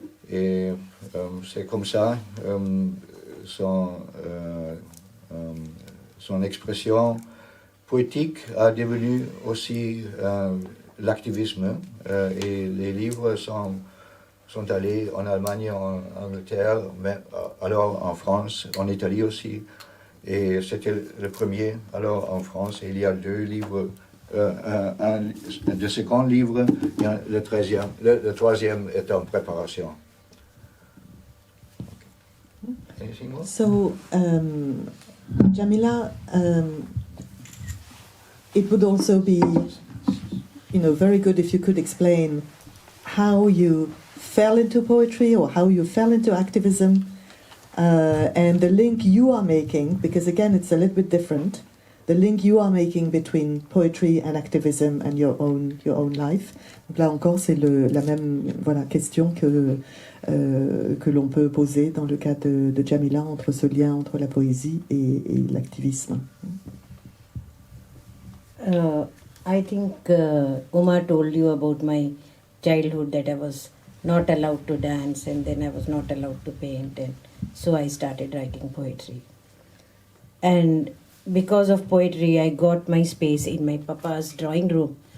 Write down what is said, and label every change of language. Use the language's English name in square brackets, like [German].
[French] Et c'est comme ça son expression poétique a devenu aussi l'activisme, et les livres sont allés en Allemagne, en Angleterre, mais alors en France, en Italie aussi, et c'était le premier. Alors en France, il y a 2 livres, de second livre, et le troisième est en préparation. [English] Anything more? So, Jamila, it would also be, very good if you could explain how you fell into poetry or how you fell into activism, and the link you are making, because again it's a little bit different, the link you are making between poetry and activism and your own life. [French] Donc là encore c'est la même question que l'on peut poser dans le cas de Jamila, entre ce lien entre la poésie et l'activisme. [English] I think Uma told you about my childhood, that I was not allowed to dance, and then I was not allowed to paint, and so I started writing poetry. And because of poetry, I got my space in my papa's drawing room